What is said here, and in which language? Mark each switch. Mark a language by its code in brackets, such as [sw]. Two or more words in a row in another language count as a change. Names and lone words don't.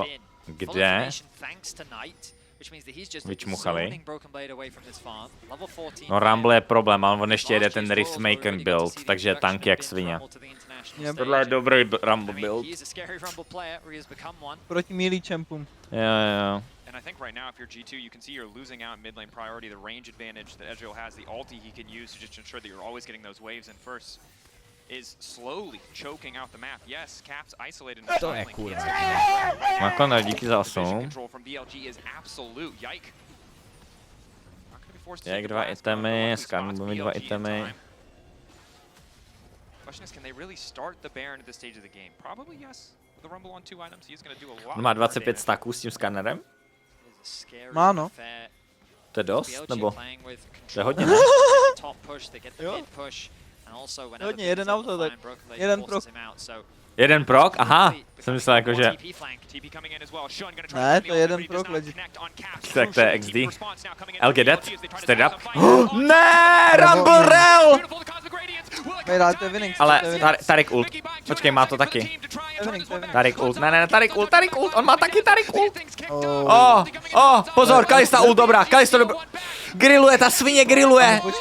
[cs] Kde? Vyčmuchali. No Rumble je problém, ale on ještě jede ten Riftmaker build, takže je tank jak svině. Tohle je dobrý Rumble build. Proti melee champům. Jo. [en] And I think right now, if you're G2, you can see you're losing out in mid lane priority, the range advantage that Ezreal has, the ulti he can use to just ensure that you're always getting those waves in first, is slowly choking out the map. Yes, Caps isolated and [cs] To je kurva. Makona, díky za 8. [en] control from BLG is absolute. Yike. [cs] Jak 2 itemy, Skarner bude mít 2 itemy. [en] Question is, can they really start the Baron at this stage of the game? Probably yes. With the Rumble on 2 items, he's going to do a lot. [cs] On má 25 stacků s tím Skarnerem? Má, no. To je dost, nebo? To je hodně, ne? Jo. Hodně, jeden auto, tak jeden prok. Jeden prok? Aha, jsem myslel jako, že... Ne, to je jeden prok, legit. Tak to je XD. LG dead? [en] Straight up? [cs] Ne, Rumble Rel! To je winning. Ale Tarik ult. Počkej, má to taky. Tarik ult, ne, Tarik ult, on má taky Tarik ult. Pozor, Kalista ult, dobrá, Kalista dobrá. Grilluje, ta svině grilluje.